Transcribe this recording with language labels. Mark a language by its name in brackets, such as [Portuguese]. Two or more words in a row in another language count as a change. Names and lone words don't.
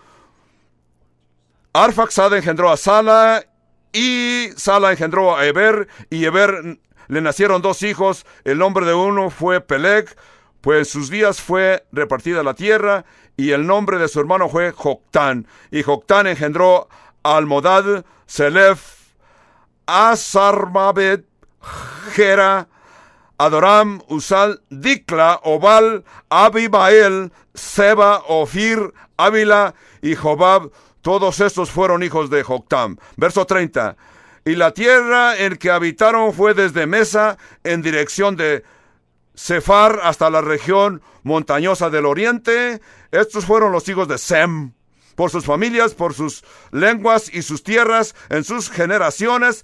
[Spanish] Arfaxad engendró a Sala, y Sala engendró a Eber, y Eber le nacieron dos hijos. El nombre de uno fue Peleg, pues en sus días fue repartida la tierra, y el nombre de su hermano fue Joctán. Y Joctán engendró a Almodad, Selef, Asarmabet, Gera, Adoram, Usal, Dicla, Obal, Abimael, Seba, Ofir, Ávila y Jobab. Todos estos fueron hijos de Joctán. Verso 30. Y la tierra en que habitaron fue desde Mesa en dirección de Sefar hasta la región montañosa del oriente. Estos fueron los hijos de Sem, por sus familias, por sus lenguas y sus tierras, en sus generaciones.